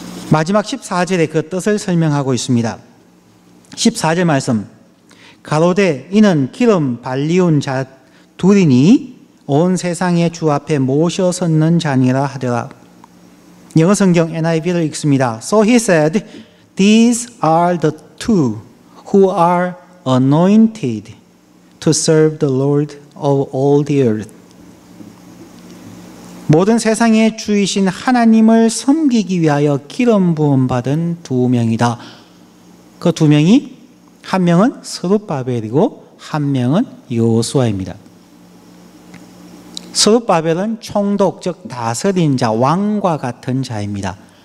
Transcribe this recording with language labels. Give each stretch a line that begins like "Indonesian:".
Korean: 마지막 14절에 그 뜻을 설명하고 있습니다. 14절 말씀. 가로되 이는 기름 발리운 자 둘이니 온 세상의 주 앞에 모셔 섰는 자니라 하더라. 영어 성경 NIV를 읽습니다.
English: So he said, These are the two who are anointed to serve the Lord of all the earth.
Korean: 모든 세상의 주이신 하나님을 섬기기 위하여 기름 부음 받은 2명이다. 그 2명이 한 명은 스룹바벨이고 한 명은 여호수아입니다. 스룹바벨은 총독, 즉 다스린 자, 왕과 같은 자입니다.